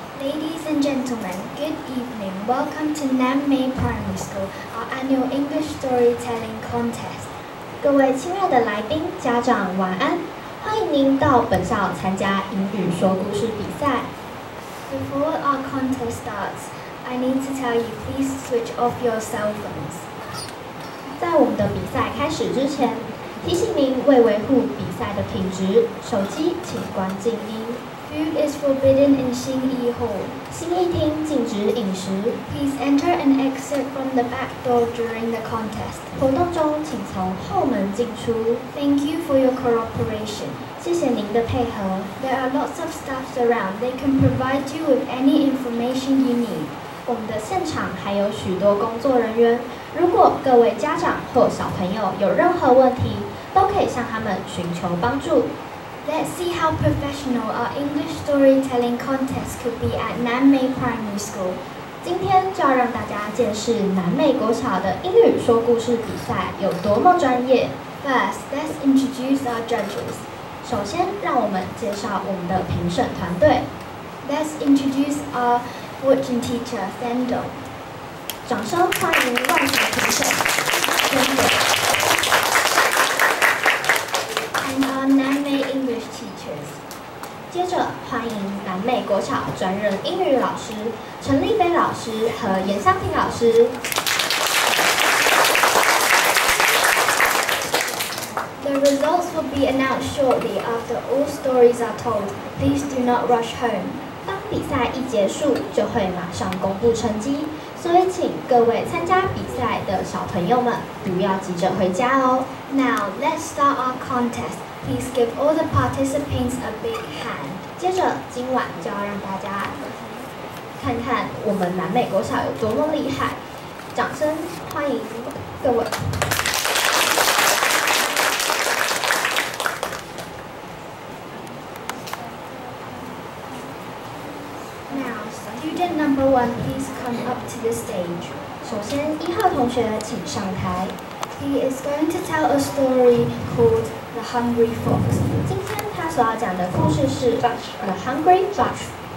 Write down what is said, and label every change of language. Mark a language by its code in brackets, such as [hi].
[en] Ladies and gentlemen, good evening. Welcome to Nanmei Primary School, our annual English storytelling contest. [zh] 各位亲爱的来宾、家长，晚安！欢迎您到本校参加英语说故事比赛。 [en] Before our contest starts, I need to tell you, please switch off your cell phones. [zh] 在我们的比赛开始之前。提醒您，为维护比赛的品质，手机请关静音。 [en] Food is forbidden in 新一 hall. 新一厅禁止饮食。 Please enter and exit from the back door during the contest. [zh] 活动中请从后门进出。 [en] Thank you for your cooperation. [zh] 谢谢您的配合。 [en] There are lots of staffs around. They can provide you with any information you need. [zh] 我们的现场还有许多工作人员。如果各位家长或小朋友有任何问题，都可以向他们寻求帮助。 [en] Let's see how professional our English storytelling contest could be at Nanmei Primary School. [zh] 今天就要让大家见识南美国小的英语说故事比赛有多么专业。 [en] First, let's introduce our judges. [zh] 首先，让我们介绍我们的评审团队。 [en] Let's introduce our fortune teacher, Sendo. [zh] 掌声欢迎万彩评审 Sendo. [en] And our Nanmei English teachers. [zh] 接着欢迎南美国小专任英语老师陈丽菲老师和严香婷老师。 [en] The results will be announced shortly after all stories are told. Please do not rush home. [zh] 当比赛一结束，就会马上公布成绩，所以请各位参加比赛的小朋友们不要急着回家哦。 [en] Now let's start our contest. Please give all the participants a big hand. [zh] 接着，今晚就要让大家看看我们南美国小有多么厉害，掌声欢迎各位。 [en] Now, student number 1, please come up to the stage. [zh] 首先，1号同学请上台。 [en] He is going to tell a story called The Hungry Fox. [zh] 今天他所要讲的故事是 The Hungry Fox.